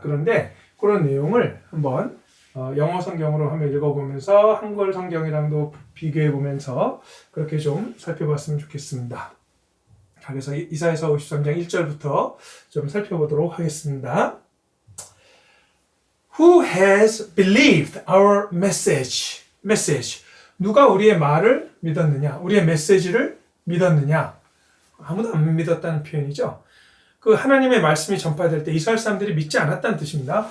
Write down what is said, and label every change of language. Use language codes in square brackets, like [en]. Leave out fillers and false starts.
[ko] 그런데 그런 내용을 한번 영어 성경으로 한번 읽어보면서 한글 성경이랑도 비교해보면서 그렇게 좀 살펴봤으면 좋겠습니다. 자, 그래서 이사야서 53장 1절부터 좀 살펴보도록 하겠습니다. [en] Who has believed our message? message. [ko] 누가 우리의 말을 믿었느냐? 우리의 메시지를 믿었느냐? 아무도 안 믿었다는 표현이죠. 그 하나님의 말씀이 전파될 때 이스라엘 사람들이 믿지 않았다는 뜻입니다.